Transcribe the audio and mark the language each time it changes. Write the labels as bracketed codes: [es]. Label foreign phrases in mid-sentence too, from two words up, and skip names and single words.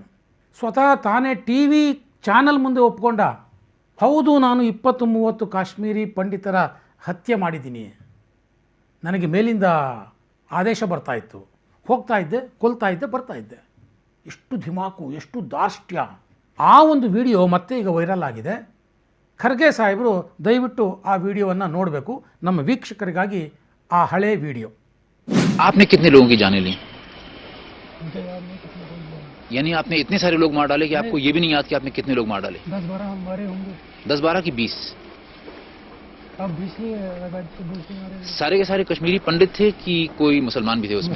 [kn] ಸ್ವತಃ ತಾನೇ ಟಿವಿ ಚಾನೆಲ್ ಮುಂದೆ ಒಪ್ಕೊಂಡ, ಹೌದು ನಾನು 20-30 ಕಾಶ್ಮೀರಿ ಪಂಡಿತರ ಹತ್ಯೆ ಮಾಡಿದ್ದೀನಿ, ನನಗೆ ಮೇಲಿಂದ ಆದೇಶ ಬರ್ತಾ ಇತ್ತು, ಹೋಗ್ತಾ ಇದ್ದೆ, ಕೊಲ್ತಾ ಇದ್ದೆ, ಬರ್ತಾ ಇದ್ದೆ. ಎಷ್ಟು ಧಿಮಾಕು, ಎಷ್ಟು ದಾರ್ಷ್ಟ್ಯ. ಆ ಒಂದು ವಿಡಿಯೋ ಮತ್ತೆ ಈಗ ವೈರಲ್ ಆಗಿದೆ. ಖರ್ಗೆ ಸಾಹೇಬರು ದಯವಿಟ್ಟು ಆ ವಿಡಿಯೋವನ್ನು ನೋಡಬೇಕು, ನಮ್ಮ ವೀಕ್ಷಕರಿಗಾಗಿ ಆ ಹಳೆ ವಿಡಿಯೋ. [hi] आपने कितने लोगों की जानें ली? यानी आपने इतने सारे लोग मार डाले कि आपको ये भी नहीं याद कि आपने कितने लोग मार डाले? 10-12 हमारे होंगे. 10-12 की 20. अब 20 ही लगा तो 20 हमारे. सारे के सारे कश्मीरी पंडित थे कि कोई मुसलमान भी थे उसमें?